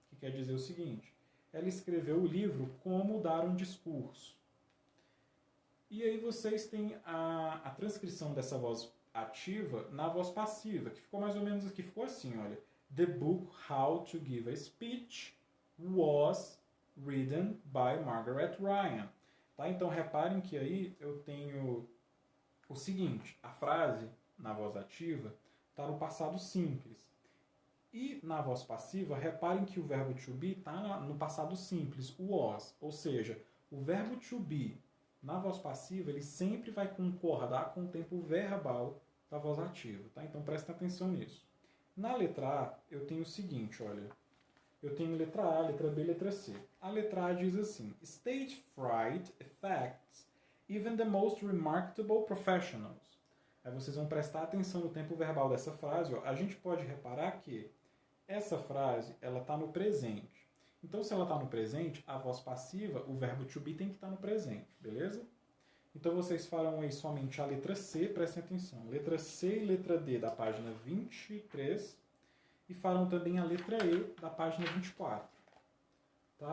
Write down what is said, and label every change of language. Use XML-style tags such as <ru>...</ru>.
<pt>Que quer dizer o seguinte, ela escreveu o livro Como Dar um Discurso. E aí vocês têm a transcrição dessa voz ativa na voz passiva, que ficou mais ou menos aqui, ficou assim, olha.</pt> <en>The book How to Give a Speech was written by Margaret Ryan.</en> <pt>Tá? Então reparem que aí eu tenho o seguinte, a frase na voz ativa está no passado simples. E na voz passiva, reparem que o verbo to be está no passado simples, o was. Ou seja, o verbo to be na voz passiva, ele sempre vai concordar com o tempo verbal da voz ativa. Tá? Então prestem atenção nisso. Na letra A, eu tenho o seguinte, olha. Eu tenho letra A, letra B, letra C. A letra A diz assim,</pt> <en>Stage fright affects even the most remarkable professionals.</en> <pt>Aí vocês vão prestar atenção no tempo verbal dessa frase. Ó. A gente pode reparar que essa frase ela está no presente. Então, se ela está no presente, a voz passiva, o verbo to be tem que estar no presente, beleza? Então, vocês farão aí somente a letra C, prestem atenção. Letra C e letra D da página 23 e farão também a letra E da página 24. Tá?</pt>